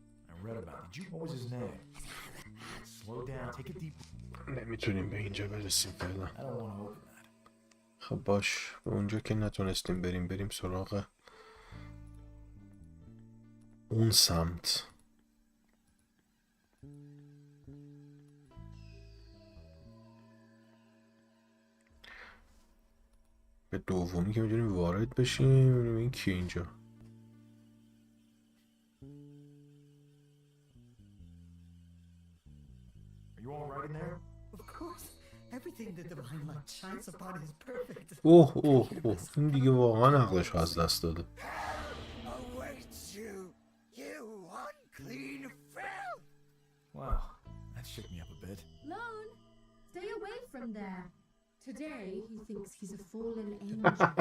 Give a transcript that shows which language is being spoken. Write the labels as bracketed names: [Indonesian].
[English] I read about it. What was his name? Slow down. Take a deep breath. [Persian] نمیتونیم به اینجا برسیم فعلا. [English] I don't want to open that. [Persian] خب باش، به اونجا که نتونستیم بریم سراغ اون سمت. به دومی که میتونیم وارد بشیم. ببینیم این کی اینجا. [English] Are you all right in there? Of course, everything the divine light shines upon is perfect. [Persian] اوه این دیگه واقعا عقلش از دست داده. [English] Awaits you, you unclean filth! Wow, that shook me up a bit. Lone, stay away from there. Today he thinks he's a fallen angel.